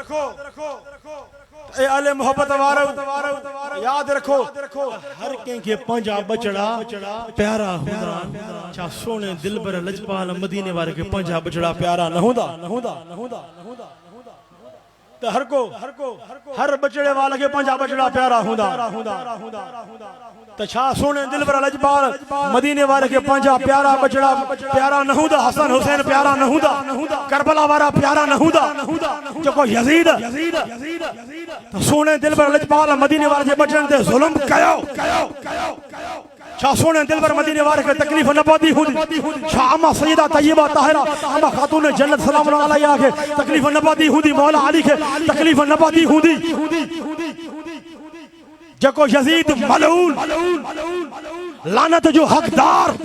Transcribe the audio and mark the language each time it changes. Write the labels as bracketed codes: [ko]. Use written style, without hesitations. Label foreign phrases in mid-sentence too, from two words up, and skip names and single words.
[sd] ए अहले मोहब्बत वारो यादि रखो हर कंहिंखे पंहिंजा बचड़ा प्यारा हूंदा छा सोने दिलबर लजपाल मदीने वारे खे पंहिंजा बचड़ा प्यारा न हूंदा त हर बचड़े वाले के पंहिंजा बचड़ा प्यारा हूंदा त छा सोने दिलबर लजपाल मदीने वाले के पंहिंजा प्यारा बचड़ा प्यारा न हूंदा हसन हुसैन प्यारा न हूंदा करबला वारा प्यारा न हूंदा जेको यजीद त सोने दिलबर लजपाल मदीने वाले जे बचड़नि ते ज़ुल्म कयो छा सोने दिलबर मदीने वाले खे तकलीफ़ न पवंदी हुंदी छा अम्मा सैयदा तय्यबा ताहिरा अम्मा खातून जन्नत [ar] سلام عليها [sd] खे तकलीफ़ न पवंदी हुंदी मौला अली खे तकलीफ़ न पवंदी हुंदी जेको यजीद मलऊन लानत जो हकदार